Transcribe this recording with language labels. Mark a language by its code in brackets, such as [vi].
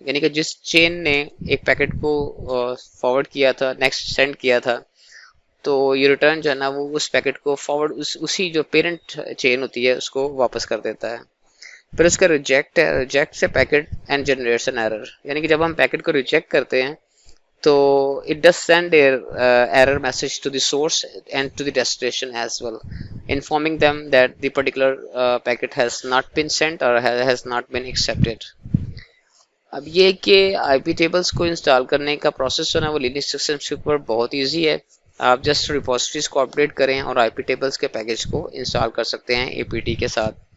[ur] یعنی کہ جس چین نے ایک پیکٹ کو فارورڈ کیا تھا نیکسٹ سینڈ کیا تھا تو یہ ریٹرن جو ہے نا وہ اس پیکٹ کو فارورڈ اسی جو پیرنٹ چین ہوتی ہے اس کو واپس کر دیتا ہے. پھر اس کا ریجیکٹ ہے. [en] Reject سے packet and generates an error. [ur] یعنی کہ جب ہم پیکٹ کو ریجیکٹ کرتے ہیں تو [en] it does send a error message to the source and to the destination as well, informing them that the particular packet has not been sent or has not been accepted. [ur] اب یہ کہ آئی پی tables کو install کرنے کا process جو ہے وہ Linux systems کے اوپر بہت ایزی ہے. آپ جسٹ ریپوزیٹریز کو اپڈیٹ کریں اور آئی پی ٹیبلز کے پیکج کو انسٹال کر سکتے ہیں اے پی ٹی کے ساتھ.